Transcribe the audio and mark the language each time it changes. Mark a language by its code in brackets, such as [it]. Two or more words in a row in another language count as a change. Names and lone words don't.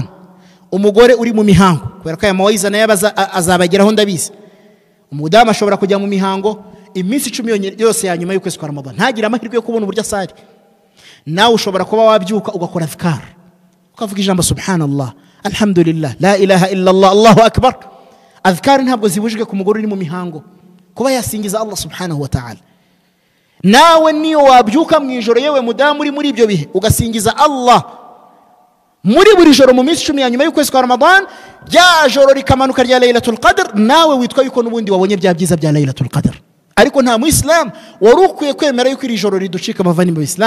[rw] Umugore uri mu mihango, kubera ko aya mawayiza nayo azabageraho ndabizi, umudamu ashobora kujya mu mihango iminsi 10 yose ya nyuma y'ukwezi kwa Ramadan, ntagira amahirwe yo kubona uburyo asari. Nawe ushobora kuba wabyuka ugakora adhkar, ukavuga ijambo [ar] سبحان الله، الحمد لله، لا إله إلا الله، الله أكبر. [rw] Adhkar ntabwo zibujijwe ku mugore uri mu mihango kuba yasingiza Allah [ar] سبحانه وتعالى. [rw] Nawe niyo wabyuka mu ijoro, yewe mudamu uri muri ibyo bihe, ugasingiza Allah muri buri joro mu minsi 10 ya nyuma y'ukwezi kwa Ramadan, rya joro rikamanuka rya Laylatul Qadr, nawe witwa yuko n'ubundi wabonye bya byiza bya Laylatul Qadr. Ariko nta muislam wari ukwiye kwemera yuko iri joro riducika amavani mu Islam.